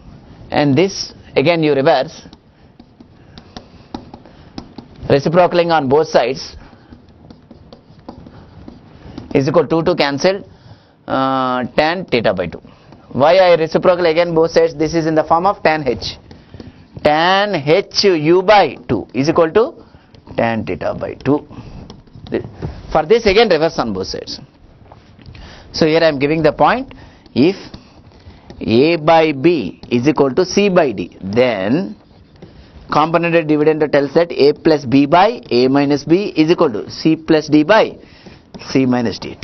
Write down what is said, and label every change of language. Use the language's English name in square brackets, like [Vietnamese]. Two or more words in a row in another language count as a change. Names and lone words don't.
[English] And this again you reverse, reciprocaling on both sides is equal to 2 cancelled, tan theta by 2. Why I reciprocal again both sides? This is in the form of tan h. tan h u by 2 is equal to tan theta by 2. For this again reverse on both sides. So here I am giving the point, if a by b is equal to c by d, then component dividend tells that a plus b by a minus b is equal to c plus d by c minus d.